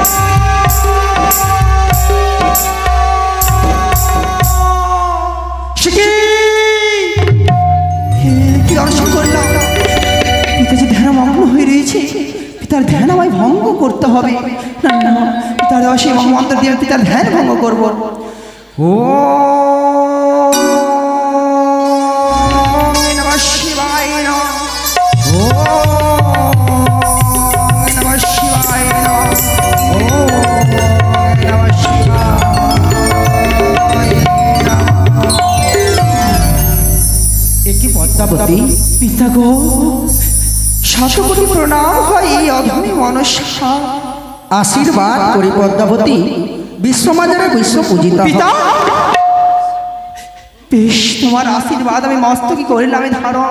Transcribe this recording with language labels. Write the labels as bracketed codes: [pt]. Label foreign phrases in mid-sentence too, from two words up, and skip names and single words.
[bn] কি দর্শন করলাম? পিতা যে ধ্যানমগ্ন হয়ে রয়েছে, পিতার ধ্যান আমায় ভঙ্গ করতে হবে। না না, পিতার অসীম মন্ত্র দিয়ে পিতার ধ্যান ভঙ্গ করবো। [sa] ও নমঃ শিবায় নমঃ। ওম নমঃ শিবায় নমঃ। ওম নমঃ শিবায় নমঃ। [bn] একই পদ্মাবতী, পিতা গো, শতকোটি প্রণাম হয় এই অধমী মনসা। আশীর্বাদ করি পদ্মাবতী, বিশ্বমাজারে বিশ্ব পূজিতা। পিতা, বেশ তোমার আশীর্বাদ আমি মস্তকে করিলাম ধারণ।